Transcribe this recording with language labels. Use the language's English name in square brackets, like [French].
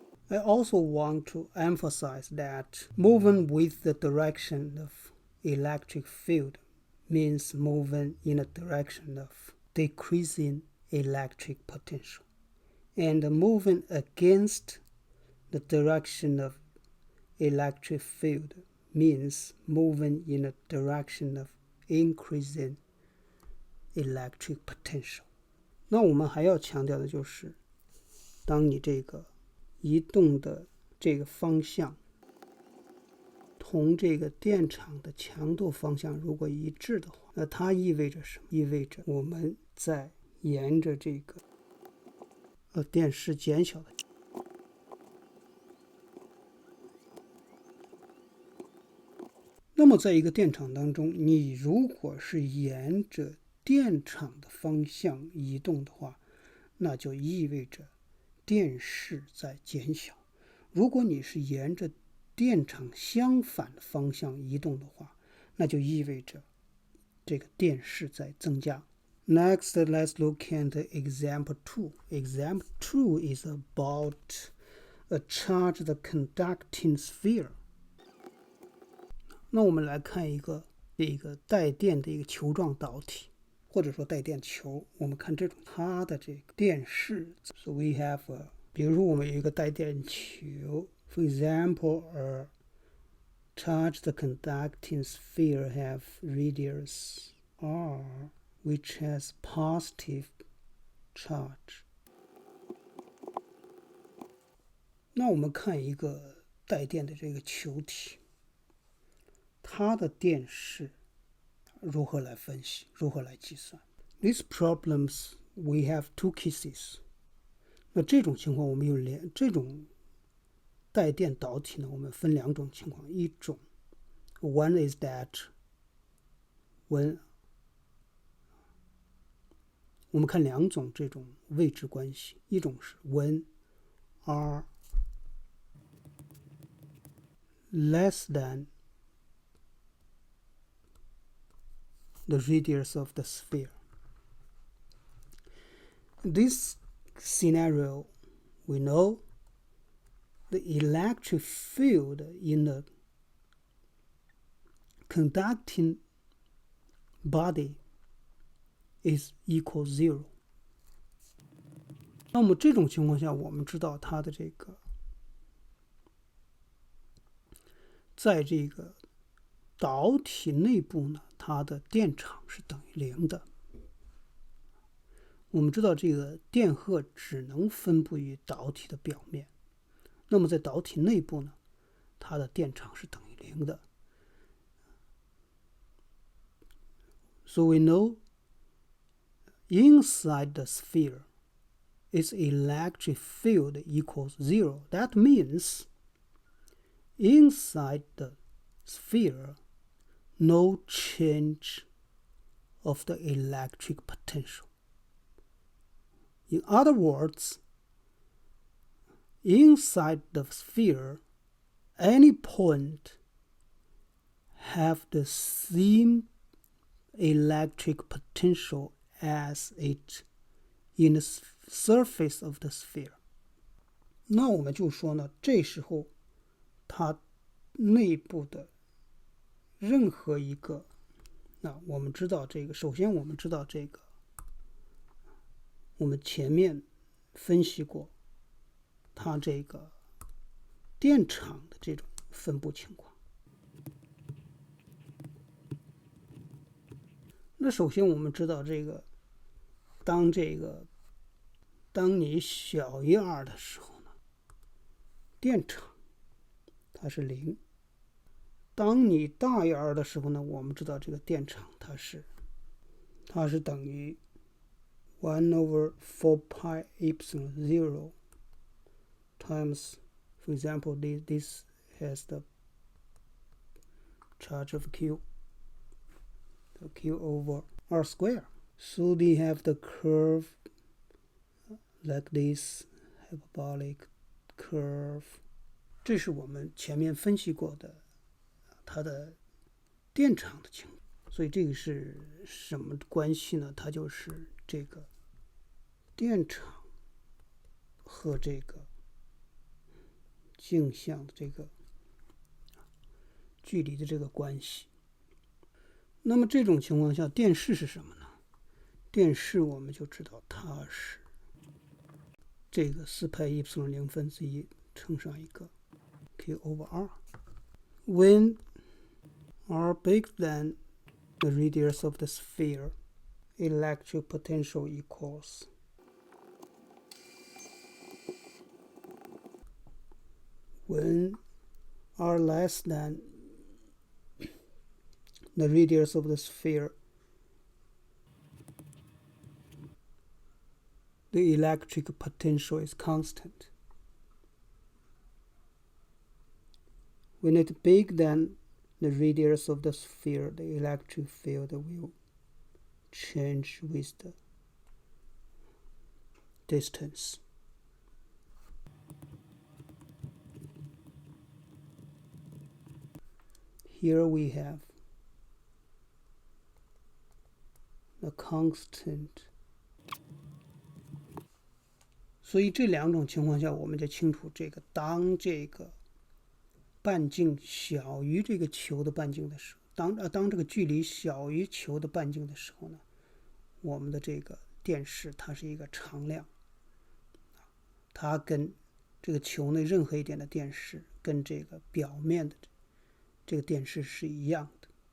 [English] I also want to emphasize that moving with the direction of electric field means moving in a direction of decreasing electric potential, and moving against the direction of electric field means moving in a direction of increasing electric potential. [Chinese] 那我们还要强调的就是，当你这个移动的这个方向同这个电场的强度方向如果一致的话，那它意味着什么？意味着我们在沿着这个电势减小的。那么在一个电场当中，你如果是沿着电场的方向移动的话，那就意味着电势在减小。如果你是沿着电场相反的方向移动的话，那就意味着这个电势在增加。 [English] Next, let's look at example 2. Example 2 is about a charged conducting sphere。 [Chinese] 那我们来看一个带电的一个球状导体，或者说带电球。我们看这种它的这个电势。 [English] So we have [Chinese] 比如说我们有一个带电球 [English] ，for example, a charged conducting sphere have radius r, which has positive charge。 [Chinese] 那我们看一个带电的这个球体，它的电势如何来分析，如何来计算。 [English] These problems we have two cases。 [Chinese] 那这种情况我们有这种带电导体呢，我们分两种情况。一种 [English] one is that when [Chinese] 我们看两种这种位置关系，一种是 [English] when r less than the radius of the sphere. In this scenario, we know the electric field in the conducting body is equal zero. [Chinese] 那么这种情况下，我们知道它的这个在这个导体内部呢，它的电场是等于0的。我们知道这个电荷只能分布于导体的表面，那么在导体内部呢，它的电场是等于0的。 [English] So we know inside the sphere its electric field equals 0. That means inside the sphere, no change of the electric potential. In other words, inside the sphere, any point have the same electric potential as it in the surface of the sphere. [Chinese] 那我们就说呢，这时候它内部的任何一个，那我们知道这个，首先我们知道这个，我们前面分析过它这个电场的这种分布情况。那首先我们知道这个，当你小于 r 的时候呢，电场它是0。当你大于 r 的时候呢，我们知道这个电场它是等于 [English] 1 over 4 pi epsilon 0 times, for example, this has the charge of Q, so Q over R square. So they have the curve like this, hyperbolic curve. [Chinese] 这是我们前面分析过的它的电场的情况。所以这个是什么关系呢？它就是这个电场和这个径向的这个距离的这个关系。那么这种情况下，电势是什么呢？电势我们就知道它是这个4派 epsilon 0分之1乘上一个 [English] Q over R. When R bigger than the radius of the sphere, electric potential equals when R less than the radius of the sphere, the electric potential is constant. When it's bigger than the radius of the sphere, the electric field will change with the distance. Here we have the constant [Chinese] 所以这两种情况下，我们就清楚当这个半径小于这个球的半径的时候，当这个距离小于球的半径的时候呢，我们的这个电势它是一个常量，它跟这个球内任何一点的电势跟这个表面的这个电势是一样的。